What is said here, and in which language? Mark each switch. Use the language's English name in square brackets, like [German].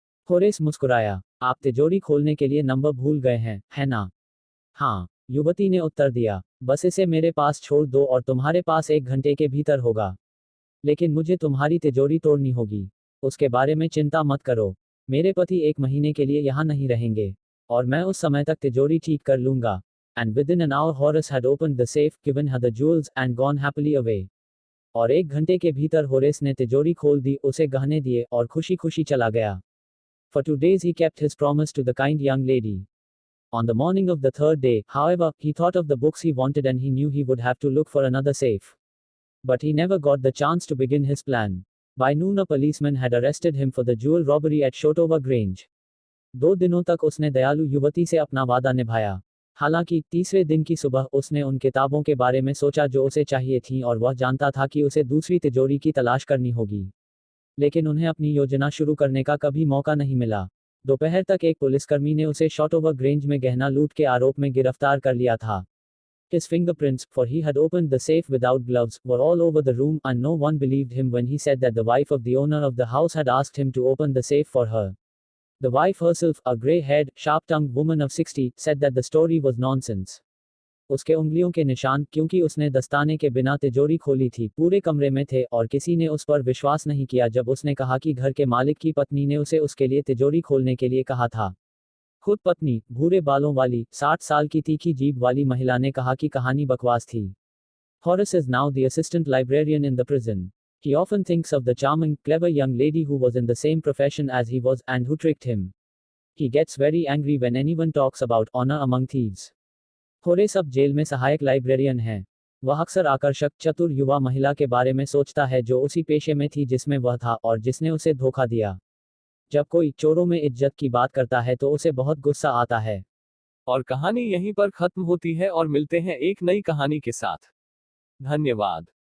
[Hindi] Horace मुस्कुराया। आप तिजोरी खोलने के लिए नंबर भूल गए हैं, है ना? हाँ, युवती ने उत्तर दिया। बस इसे मेरे पास छोड़ दो और तुम्हारे पास 1 घंटे के भीतर होगा। लेकिन मुझे तुम्हारी तिजोरी तोड़नी होगी। उसके बारे में चिंता मत करो। मेरे पति 1 महीने के लिए यहाँ नहीं रहेंगे। और मैं उस समय तक तिजोरी ठीक कर लूंगा। [English] And within an hour Horace had opened the safe, given her the jewels, and gone happily away. [Hindi] और 1 घंटे के भीतर होरेस ने तिजोरी खोल दी, उसे गहने दिए, और खुशी खुशी चला गया। [English] For 2 days he kept his promise to the kind young lady. On the morning of the third day, however, he thought of the books he wanted and he knew he would have to look for another safe. But he never got the chance to begin his plan. By noon a policeman had arrested him for the jewel robbery at Shotover Grange. [Hindi] 2 दिनों तक उसने दयालु युवती से अपना वादा निभाया। हालांकि तीसरे दिन की सुबह उसने उन किताबों के बारे में सोचा जो उसे चाहिए थीं और वह जानता था कि उसे दूसरी तिजोरी की तलाश करनी होगी। लेकिन उन्हें अपनी योजना शुरू करने का कभी मौका नहीं मिला। दोपहर तक एक पुलिसकर्मी ने उसे शॉटोवर ग्रेंज में गहना लूट के आरोप में गिरफ्तार कर लिया था। [English] His fingerprints, for he had opened the safe without gloves, were all over the room and no one believed him when he said that the wife of the owner of the house had asked him to open the safe for her. The wife herself, a grey-haired, sharp-tongued woman of 60, said that the story was nonsense. [Hindi] उसके उंगलियों के निशान, क्योंकि उसने दस्ताने के बिना तिजोरी खोली थी, पूरे कमरे में थे और किसी ने उस पर विश्वास नहीं किया जब उसने कहा कि घर के मालिक की पत्नी ने उसे उसके लिए तिजोरी खोलने के लिए कहा था। खुद पत्नी, भूरे बालों वाली, 60 साल की तीखी जीभ वाली महिला ने कहा कि कहानी बकवास थी। [English] Horace is now the assistant librarian in the prison. He often thinks of the charming, clever young lady who was in the same profession as he was, and who tricked him. He gets very angry when anyone talks about honor among thieves. [Hindi] Horace अब jail में सहायक librarian है। वह अक्सर आकर्षक, चतुर युवा महिला के बारे में सोचता है जो उसी पेशे में थी जिसमें वह था और जिसने उसे धोखा दिया। जब कोई चोरों में इज्जत की बात करता है तो उसे बहुत गुस्सा आता है। और कहानी यहीं पर खत्म होती है और मिलते हैं एक नई कहानी के साथ। धन्यवाद।